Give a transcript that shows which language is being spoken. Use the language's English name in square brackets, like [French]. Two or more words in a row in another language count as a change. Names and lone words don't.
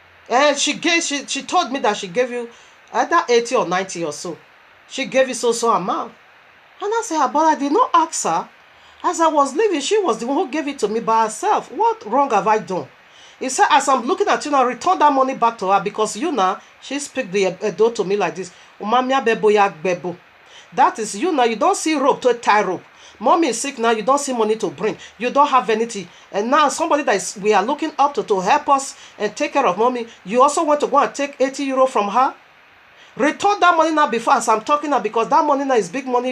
[English] And she told me that she gave you either 80 or 90 or so. She gave you so amount. And I said, but I did not ask her. As I was leaving, she was the one who gave it to me by herself. What wrong have I done? He said, as I'm looking at you now, return that money back to her, because you now, she speak the Edo to me like this. [Bini] Umamia bebo ya bebo. [English] That is you now, you don't see rope to tie rope. Mommy is sick now, you don't see money to bring. You don't have anything. And now somebody that is, we are looking up to help us and take care of mommy, you also want to go and take 80 euro from her? Return that money now before, as I'm talking now, because that money now is big money.